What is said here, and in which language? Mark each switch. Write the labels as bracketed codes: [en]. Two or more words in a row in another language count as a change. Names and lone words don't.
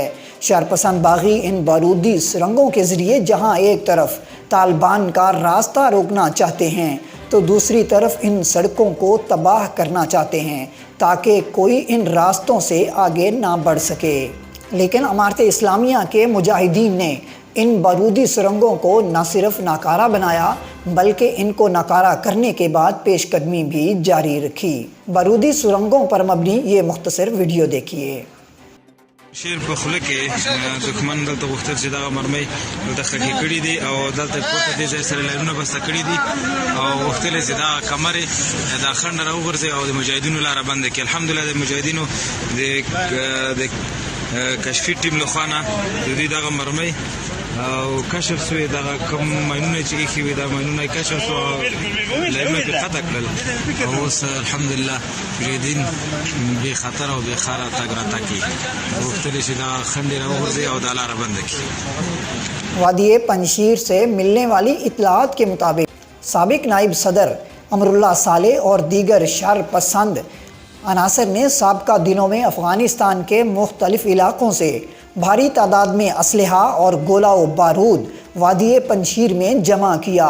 [ur] شرپسند باغی ان بارودی سرنگوں کے ذریعے جہاں ایک طرف طالبان کا راستہ روکنا چاہتے ہیں تو دوسری طرف ان سڑکوں کو تباہ کرنا چاہتے ہیں تاکہ کوئی ان راستوں سے آگے نہ بڑھ سکے. لیکن امارت اسلامیہ کے مجاہدین نے ان بارودی سرنگوں کو نہ صرف ناکارہ بنایا بلکہ ان کو ناکارہ کرنے کے بعد پیش قدمی بھی جاری رکھی. بارودی سرنگوں پر مبنی یہ مختصر ویڈیو دیکھیے. [ps] شیر په خوله کې دښمن دلته غوښتل چې دغه مرمۍ دلته خټې کړي دي او دلته پورته دې ځای سره لایرونه بسته کړي دي او غوښتل چې دا کمرې دا خنډ راوغورځي او د مجاهدینو لاره بنده کړي. الحمدلله د مجاهدینو د کشفي ټیم له خوا نه د دوی دغه مرمۍ او کشف شوې، دغه کوم ماینونه چې ایښي وي دا ماینونه یې کشف شو او لایرونه پرې قطع کړل او اوس الحمدلله مجاهدین بې خطره او بې خاره تګ راتګ کوي. غوښتل چې دا خنډې راوغورځي او دا لاره بنده کړي. [ur] وادی پنجشیر سے ملنے والی اطلاعات کے مطابق سابق نائب صدر امراللہ صالح اور دیگر شرپسند عناصر نے سابقہ دنوں میں افغانستان کے مختلف علاقوں سے بھاری تعداد میں اسلحہ اور گولہ و بارود وادی پنجشیر میں جمع کیا.